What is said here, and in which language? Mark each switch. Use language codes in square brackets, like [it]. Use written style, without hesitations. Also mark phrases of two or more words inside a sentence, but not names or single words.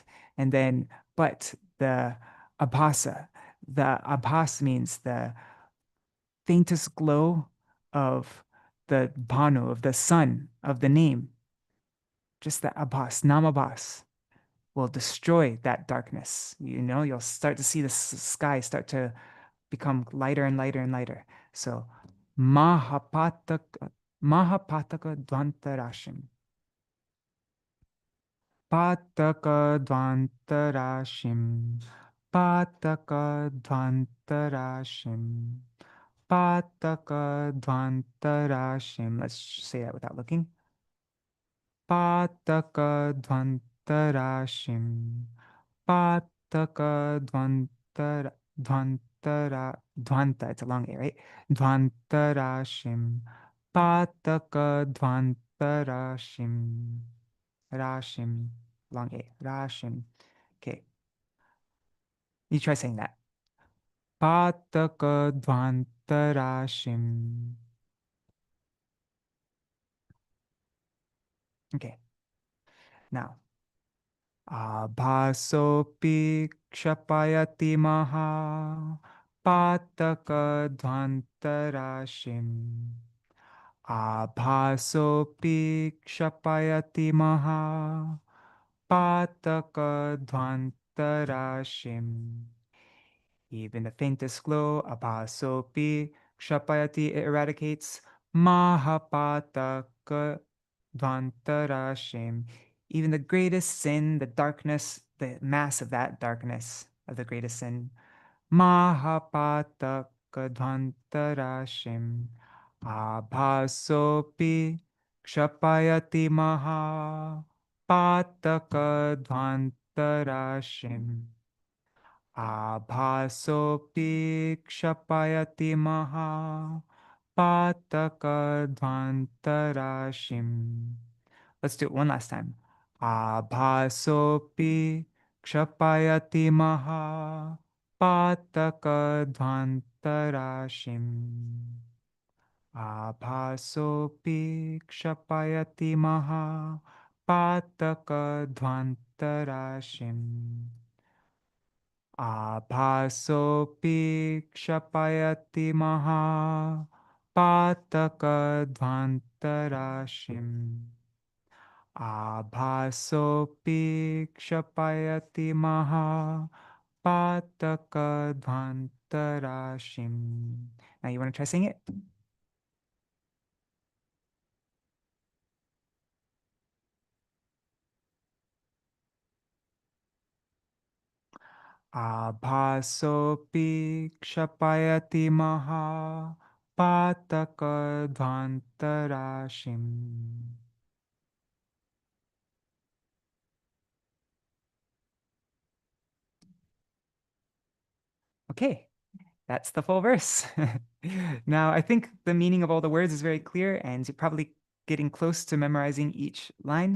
[en] And then, but the abhas means the faintest glow of the bhanu, of the sun, of the name. Just the [sa] abhas, nāmābhāsa, [en] will destroy that darkness. You know, you'll start to see the sky start to become lighter and lighter and lighter. So, [sa] mahapataka dvantarashim. Pataka dvantarashim. Pataka dvantarashim. Pataka dvantarashim. [en] Let's say that without looking. [sa] Pataka dvantarashim. Pataka dvanta. [en] It's a long A, right? [sa] Dvantarashim. Pataka dvantarashim. Rashim. [en] Long A. Rashim. Okay. You try saying that. [sa] Pataka dvantarashim. [en] Okay. Now. [sa] Abhasopi kshapayati maha. Pataka dvantarashim. Abhasopi kshapayati maha. Pataka dvantarashim. [en] Even the faintest glow, [sa] abhasopi kshapayati, [en] it eradicates. [sa] Mahapataka dvantarashim. [en] Even the greatest sin, the darkness, the mass of that darkness, of the greatest sin. [sa] Mahapataka dvantarashim. Abhasopi kshapayati maha. Pataka dvantarashim. Abhasopi kshapayati maha. Pataka dvantarashim. [en] Let's do it one last time. [sa] Abhasopi Kshapayati maha pataka dvantarashim. Abhasopi kshapayati maha pataka dvantarashim. Abhasopi kshapayati maha pataka dvantarashim. Abhasopi kshapayati maha pataka dvantarashim. [en] Now you want to try saying it? [sa] Abhasopi kshapayati maha pataka dvantarashim. [en] Okay, that's the full verse. Now, I think the meaning of all the words is very clear, and you're probably getting close to memorizing each line.